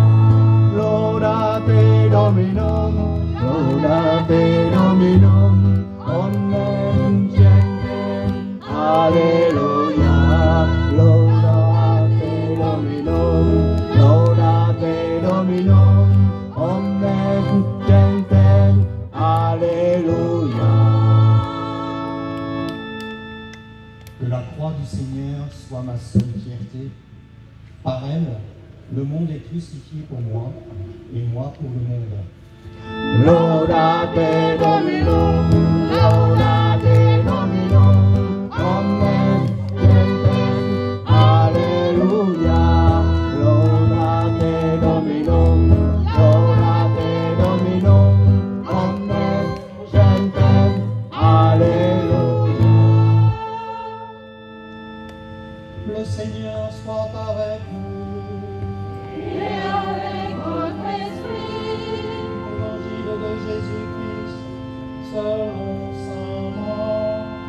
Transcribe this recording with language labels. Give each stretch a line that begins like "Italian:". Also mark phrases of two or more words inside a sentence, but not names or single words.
Latin: Laudate Dominum, laudate Dominum, omnes gentes, Alléluia. Laudate Dominum, laudate Dominum, omnes gentes, Alléluia.
French: Que la croix du Seigneur soit ma seule fierté. Par elle, le monde est crucifié pour moi, et moi pour le monde.
Latin: Laudate Dominum, laudate Dominum, omnes gentes, Alléluia. Laudate Dominum, laudate Dominum, omnes gentes, Alléluia.
French: Le Seigneur soit avec vous. Et avec votre esprit. Évangile de Jésus-Christ, selon saint Marc.